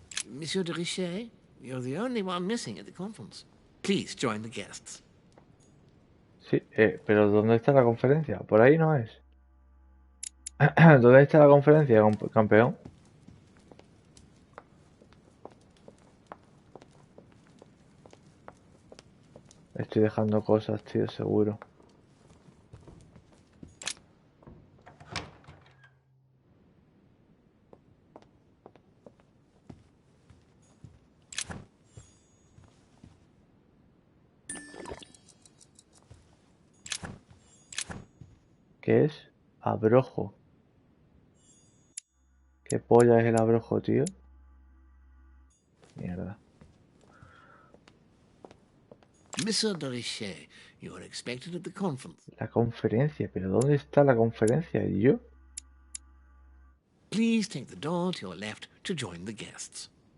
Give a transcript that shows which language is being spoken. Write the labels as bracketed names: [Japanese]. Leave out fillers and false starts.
[English] Monsieur de Richet, you're the only one missing at the conference. Please join the guests. [Spanish] Sí, pero ¿dónde está la conferencia? Por ahí no es. ¿Dónde está la conferencia, campeón? Estoy dejando cosas, tío, seguro. ¿Qué es? Abrojo. ¿Qué polla es el abrojo, tío? Mierda. [English] Monsieur de Richet, you are expected at the conference. [Spanish] La conferencia, pero ¿dónde está la conferencia? ¿Y yo? [English] Please take the door to your left to join the guests.